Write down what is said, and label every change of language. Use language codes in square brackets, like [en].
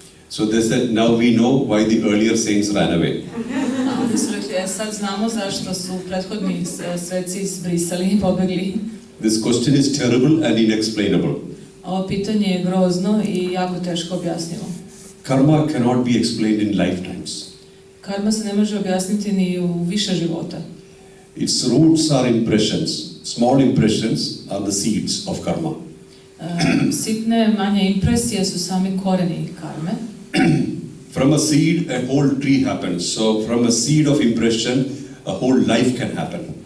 [en] So they said, "Now we know why the earlier saints ran away." [sr] A onda su rekli, sad znamo zašto su prethodni sveci izbrisali i pobegli. [en] This question is terrible and inexplainable. [sr] Ovo pitanje je grozno i jako teško objasnivo. [en] Karma cannot be explained in lifetimes. [sr] Karma se ne može objasniti ni u više života. [en] Its roots are impressions. Small impressions are the seeds of karma. [sr] Sitne, manje impresije su sami koreni karme. [en] From a seed, a whole tree happens. So from a seed of impression, a whole life can happen.